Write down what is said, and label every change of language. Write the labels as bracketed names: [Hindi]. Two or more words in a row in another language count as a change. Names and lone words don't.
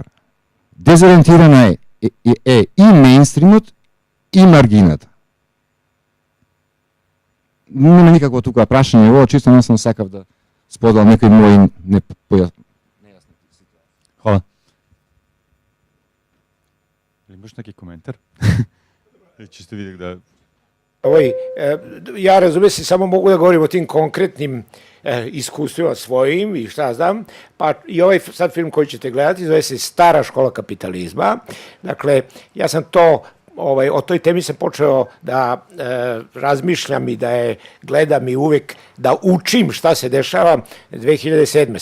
[Macedonian] Дезориентирана е и мејнстримот и маргината. Нема никакво тука прашање, ово чисто не сам сакав да споделам некои мои нејасни ситуации. [Serbian] Hvala. Имаш neki komentar? Čisto vidjek da... Ja razumijem se, samo mogu da govorim o tim konkretnim iskustvima svojim i šta znam, pa i ovaj sad film koji ćete gledati zove se Stara škola kapitalizma. Dakle, ja sam to o toj temi sam počeo da razmišljam i da je gledam i uvek da učim šta se dešava 2007.